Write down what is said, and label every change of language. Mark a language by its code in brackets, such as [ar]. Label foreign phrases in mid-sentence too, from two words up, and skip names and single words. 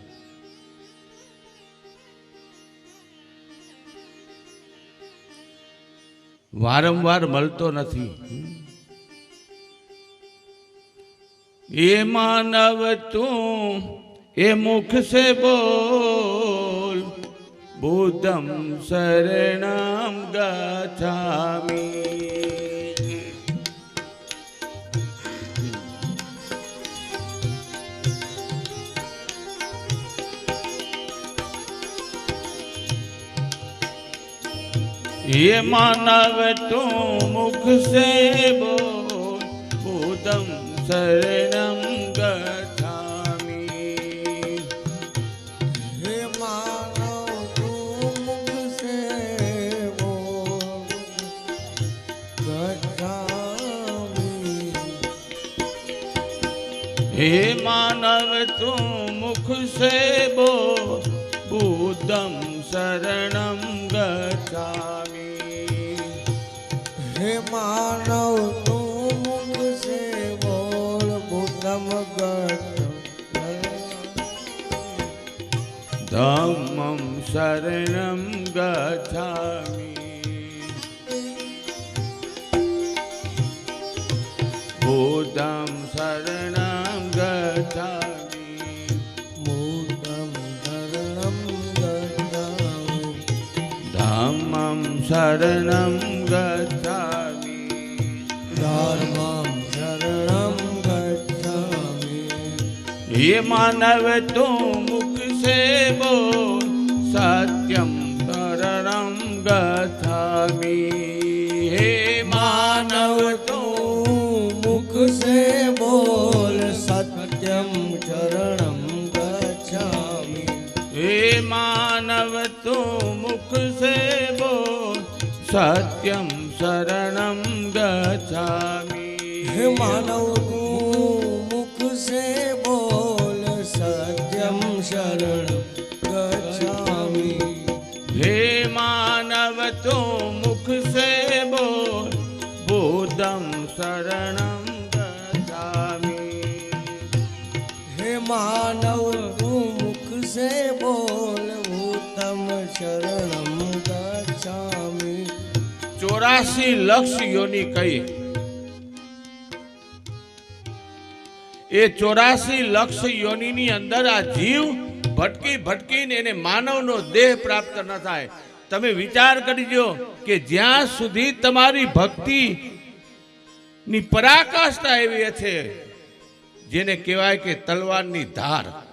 [gu] વારંવાર મળતો નથી. [hi] ए मानव तू ए मुख से बोल, [pi] बुद्धं शरणं गच्छामि. [hi] ये मानव तू मुख से बोल, [pi] बुद्धं शरणं गच्छामि. [hi] हे मानव तू मुख से बोल, गच्छामि. हे मानव तू मुख से बोल, [pi] बुद्धं शरणं गच्छामि. [hi] हे मानव तू मुख से बोल, [pi] बुद्धम धम्मं शरणं गच्छामि. बुद्धं शरणं गच्छामि. बुद्धं शरणं गच्छामि. धम्मं शरणं गच्छामि. धर्मं शरणं गच्छामि. [hi] ये मानव तू मुख से बोल, [pi] सत्यं शरणं गच्छामि. [hi] हे मानव तू मुख से बोल, [pi] सत्यं शरणं गच्छामि. [hi] हे मानव तू मुख से बोल, [pi] सत्यं शरणं गच्छामि. [hi] हे मानव तू मुख से बोल, [pi] सत्यं शरणं गच्छामि. [hi] हे मानव तू मुख से बोल, [pi] बुद्धं शरणं गच्छामि. [hi] हे मानव तू मुख से बोल, [pi] भूतम शरणं गच्छामि. [gu] 84 લક્ષ યોની કહી. એ 84 લક્ષ યોનીની અંદર આ જીવ ભટકી ભટકીને એને માનવનો દેહ પ્રાપ્ત ન થાય. તમે વિચાર કરજો કે જ્યાં સુધી તમારી ભક્તિ ની પરાકાષ્ઠા એવી છે, જેને કહેવાય કે તલવારની ધાર.